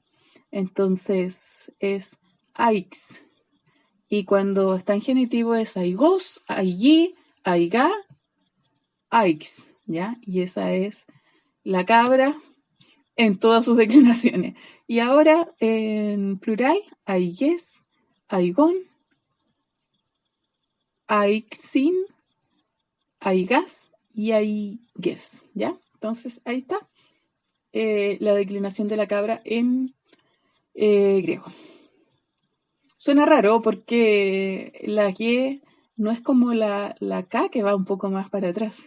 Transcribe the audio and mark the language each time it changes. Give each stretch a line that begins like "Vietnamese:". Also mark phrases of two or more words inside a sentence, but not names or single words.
Spanish: Entonces, es aix. Y cuando está en genitivo es
Greek: αἰγός, αἰγί, αἶγα, αἶξ,
Spanish: ¿ya? Y esa es la cabra en todas sus declinaciones. Y ahora en plural,
Greek: αἶγες, αἰγῶν, αἰξίν, αἶγας καὶ αἶγες, ¿ya? Entonces ahí está la declinación de la cabra en griego. Suena raro porque la Y no es como la K que va un poco más para atrás.